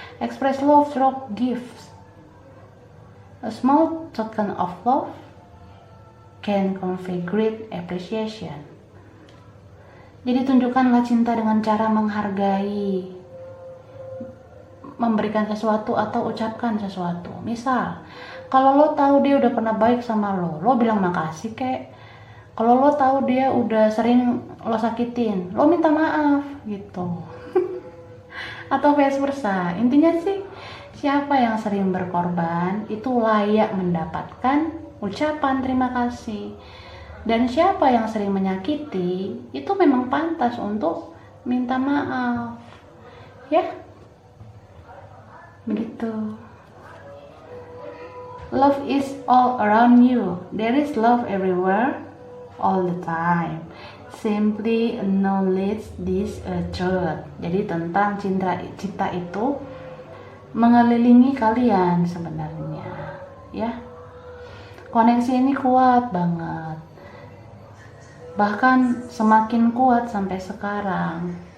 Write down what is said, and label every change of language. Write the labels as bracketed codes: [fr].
[en] Express love through gifts. A small token of love can convey great appreciation. [id] Jadi tunjukkanlah cinta dengan cara menghargai, memberikan sesuatu atau ucapkan sesuatu. Misal, kalau lo tahu dia udah pernah baik sama lo bilang makasih kek. Kalau lo tahu dia udah sering lo sakitin, lo minta maaf gitu. Atau vice versa. Intinya sih, siapa yang sering berkorban itu layak mendapatkan ucapan terima kasih. Dan siapa yang sering menyakiti itu memang pantas untuk minta maaf. Ya, begitu. [en] Love is all around you. There is love everywhere, all the time. Simply acknowledge this truth. [id] Jadi tentang cinta itu mengelilingi kalian sebenarnya, ya. Koneksi ini kuat banget. Bahkan semakin kuat sampai sekarang.